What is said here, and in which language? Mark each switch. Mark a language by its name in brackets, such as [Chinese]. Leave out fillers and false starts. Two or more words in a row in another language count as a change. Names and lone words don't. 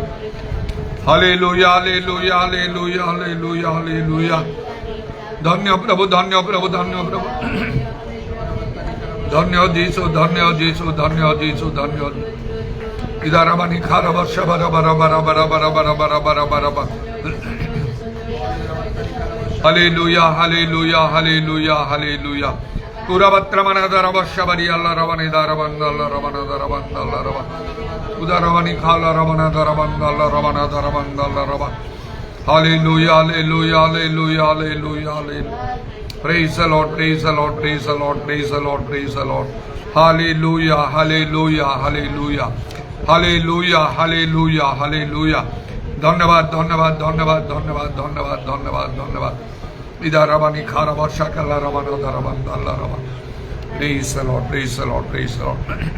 [English] Hallelujah, hallelujah, hallelujah, hallelujah, hallelujah. [Hindi] धन्य प्रभु धन्य प्रभु धन्य प्रभु धन्य जीसु धन्य जीसु धन्य जीसु धन्य इदारवानी खारवा शबरा bara bara bara bara bara bara bara bara bara. [English] Hallelujah, hallelujah, hallelujah, hallelujah. Kurabatra daraba shabari Allah ravani darabanda Allah ravana darabanda Allah rava. Udaravani khala ravana darabanda Allah ravana darabanda Allah rava. Hallelujah, hallelujah, hallelujah, hallelujah, hallelujah. Praise the Lord, praise the Lord, praise the Lord, praise the Lord, praise the Lord. Hallelujah, hallelujah, hallelujah. Hallelujah, hallelujah, hallelujah. [Bangla] ধন্যবাদ ধন্যবাদ ধন্যবাদ ধন্যবাদ [English] ধন্যবাদ ধন্যবাদ ধন্যবাদ ইদারাবানি খারাবা শাকালা রাবানা দারাবান আল্লাহ রাবা praise the Lord, praise the Lord, praise the Lord.